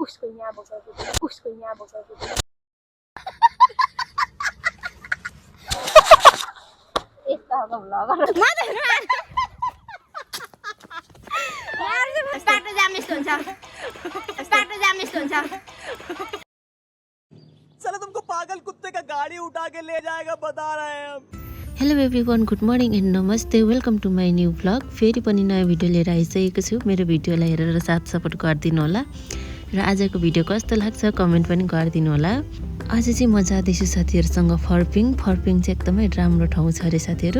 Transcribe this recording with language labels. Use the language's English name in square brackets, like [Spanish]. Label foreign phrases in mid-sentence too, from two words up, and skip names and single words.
[Nepali] उसको यहाँ बसाउँछु उसको यहाँ बसाउँछु यस्तो खालको भ्लगर बाटो जाम यस्तो हुन्छ बाटो जाम यस्तो हुन्छ [Hindi] चलो तुमको पागल कुत्ते का गाड़ी उठा के ले जाएगा बता रहे हैं हम। [English] Hello everyone, good morning and नमस्ते। Welcome to my new vlog. [Nepali] फेरि पनि नयाँ भिडियो लिएर आइसकेको छु। मेरो भिडियोलाई हेरेर साथ सपोर्ट गरिदिनु होला र आजको भिडियो कस्तो लाग्छ कमेन्ट पनि गरिदिनु होला। आज चाहिँ म जाँदैछु साथीहरूसँग फर्पिङ चाहिँ एकदमै राम्रो ठाउँ छ अरे साथीहरू।